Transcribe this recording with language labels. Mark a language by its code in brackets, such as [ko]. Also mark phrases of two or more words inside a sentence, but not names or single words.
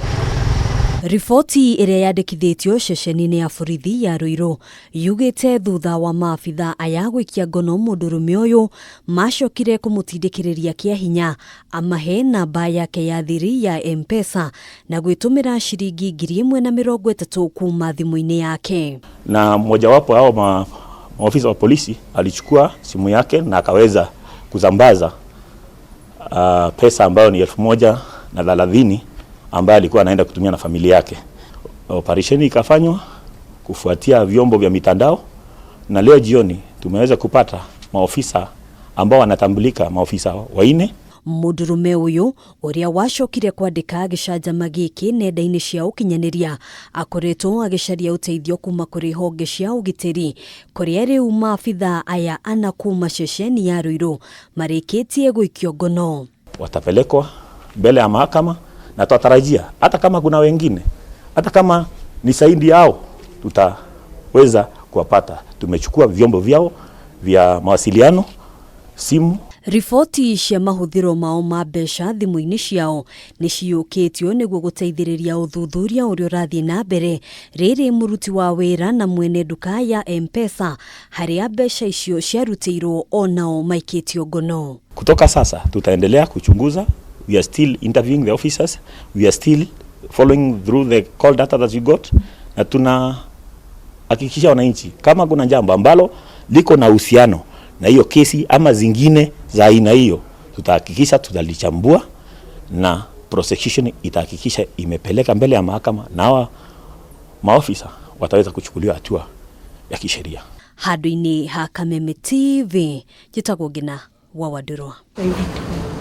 [ki] Ripoti iria yandikithitio ceceni-ini ya borithi ya Ruiru yugite thutha wa maafitha aya gwikia ngono mundurume uyu macokire kumutindikiriria kia hinya amahe namba yake ya thiri ya M-Pesa na gwitumira shiringi 130 kuma thimu-ini yake. [sw] Na mmojawapo hao maafisa wa polisi alichukua simu yake na akaweza kuzambaza pesa ambayo ni 1,030 ambaye alikuwa anaenda kutumia na familia yake. Operesheni ikafanywa kufuatia vyombo vya mitandao, na leo jioni tumeweza kupata maofisa ambao wanatambulika, maofisa 4. [ki] Mundurume uyu uria wacokire kwandika gicajama giki nenda-ini cia ukinyaniria akoretwo agicaria uteithio kuma kuri honge cia ugitiri kuria riu maafitha aya ana kuma ceceni ya Ruiru marikitie gwikio ngono. [sw] Watapelekwa mbele ya mahakama na tutarajia hata kama kuna wengine, hata kama ni saidi yao, tutaweza kuwapata. Tumechukua vyombo vyao vya mawasiliano, simu. [ki] Ripoti cia mahuthiro mao ma mbeca thimu-ini ciao ni ciukitio niguo guteithiriria uthuthuria uria urathie na mbere riri muruti wa wira na mwene duka ya M-Pesa haria mbeca icio ciarutirwo onao maikitio ngono. [sw] Kutoka sasa tutaendelea kuchunguza. [en] We are still interviewing the officers. We are still following through the call data that we got. [sw] Na tunahakikisha wananchi kama kuna jambo ambalo liko na uhusiano na hiyo kesi ama zingine za aina hiyo, tutahakikisha tutalichambua na prosecution itahakikisha imepeleka mbele ya mahakama na maofisa wataweza kuchukuliwa hatua ya kisheria. [ki] Handu-ini ha Kameme TV, Jitagwo Ngina wa Wadurwa.